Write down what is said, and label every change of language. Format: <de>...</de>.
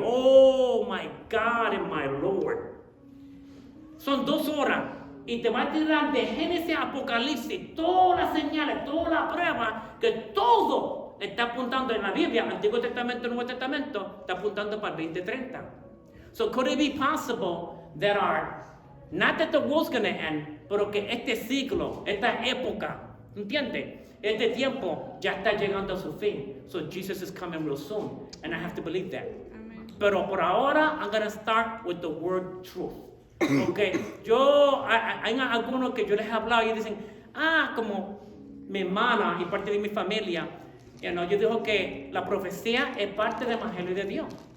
<en>Oh my God and my Lord.</en> <es>Son 2 horas y te va a tirar de Génesis a Apocalipsis todas las señales, todas las pruebas, que todo está apuntando en la Biblia, Antiguo Testamento, Nuevo Testamento, está apuntando para el 2030.</es> <en>So could it be possible that not that the world's going to end,</en> <es>pero que este siglo, esta época, ¿entiendes? Este tiempo ya está llegando a su fin.</es> <en>So Jesus is coming real soon, and I have to believe that. Amen.</en> <es>Pero por ahora,</es> <en>I'm going to start with the word truth.</en> <es>Okay, hay algunos que yo les he hablado y dicen, como mi hermana y parte de mi familia, yo digo que la profecía es parte del Evangelio de Dios.</es>